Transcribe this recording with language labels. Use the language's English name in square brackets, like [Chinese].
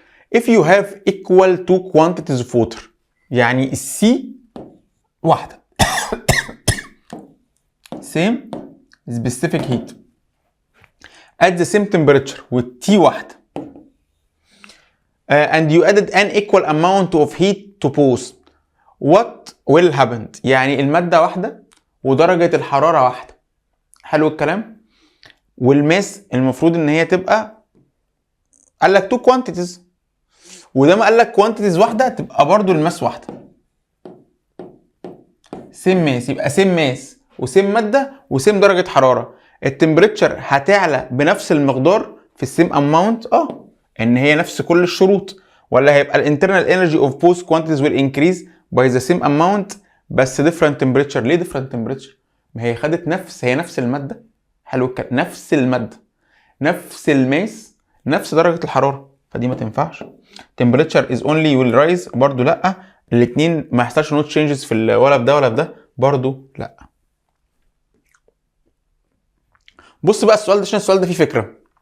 [English] if you have equal two quantities of water، [Arabic] يعني السي واحده [English] same specific heat at the same temperature، [Arabic] والتي واحده، [English] and you added an equal amount of heat to both, what will happen؟ [Arabic] يعني المادة واحدة ودرجة الحرارة واحدة. حلو الكلام. والماس المفروض ان هي تبقى، قال لك [English] two quantities، [Arabic] وده ما قال لك quantities واحدة تبقى برضو الماس واحدة. سيم ماس، يبقى سيم ماس وسيم مادة وسيم درجة حرارة. التمبريتشر هتعلى بنفس المقدار في السيم اماونت، ان هي نفس كل الشروط، ولا هيبقى الانترنال انرجي اوف [English] both quantities will increase by the same amount [Arabic] بس [English] different temperature. [Arabic] ليه [English] different temperature؟ [Arabic] ما هي خدت نفس المادة. حلو الكلام، نفس المادة نفس الماس نفس درجة الحرارة، فدي ما تنفعش. [English] temperature is only will rise [Arabic] برضو لا. الاتنين ما يحصلش [English] no changes [Arabic] في ولا في ده ولا في ده برضو لا. بص بقى السؤال ده عشان السؤال ده فيه فكرة.